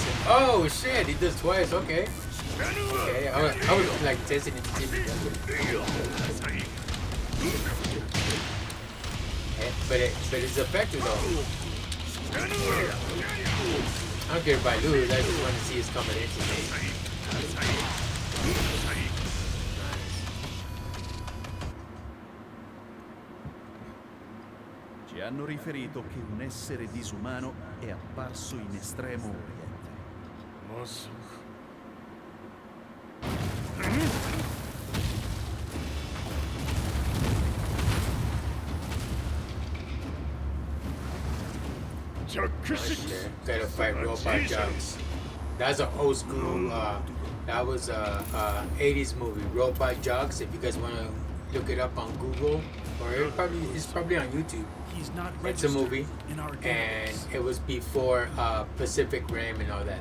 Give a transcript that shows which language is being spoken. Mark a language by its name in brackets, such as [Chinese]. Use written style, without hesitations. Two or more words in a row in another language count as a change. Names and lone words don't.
[English] Oh shit, he does twice. Okay. Okay, I was like testing it to see if he does it. But it's effective though. I don't care if I lose. I just want to see his combination. [Italian] Ci hanno riferito che un essere disumano è apparso in Estremo Oriente. [Japanese] まさか。ジャックシックス。 [English] Gotta fight robot jocks. That's an old school. That was a 80s movie, Robot Jocks. If you guys want to look it up on Google, or it's probably on YouTube. It's a movie, and it was before Pacific Rim and all that.